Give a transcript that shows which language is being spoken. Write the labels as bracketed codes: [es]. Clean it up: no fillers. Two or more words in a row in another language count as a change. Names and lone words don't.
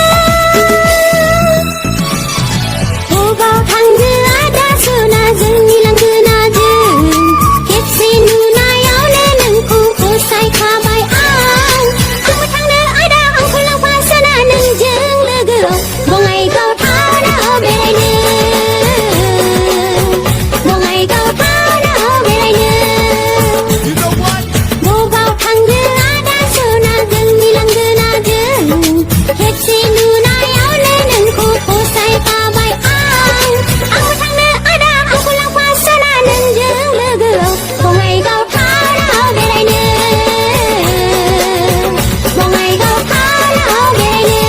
[brx] बबाव थांनो आदा सना जोंनि लांगोनाजों खेबसे नुनायावनो नोंखौ फसायखाबाय आंबो थांनो आदा आंखौ लांफासोना नोंजों लोगोआव बङाइगाव टाउनाव बेरायनो बङाइगाव टाउनाव बेरायनो [en] You know what? [brx] बबाव थांनो आदा सना जोंनि लांगोनाजों खेबसे नुनायावनो नोंखौ फसायखाबाय आंबो थांनो आदा आंखौ लांफासोना नोंजों लोगोआव बङाइगाव टाउनाव बेरायनो बङाइगाव टाउनाव बेरायनो